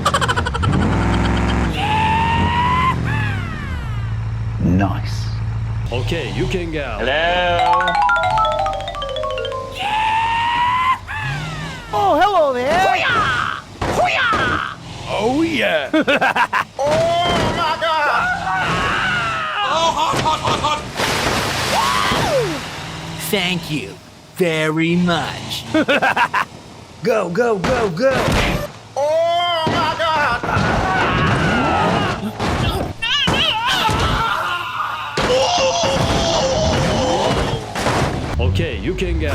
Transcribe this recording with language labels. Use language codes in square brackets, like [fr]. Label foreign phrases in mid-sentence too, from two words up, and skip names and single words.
[en] Nice. Okay, you can go. Hello. Oh, hello there! Oh yeah. Oh, hot, hot, hot, hot. Thank you very much. Go, go, go, go. Oh, my God. Okay, you can go.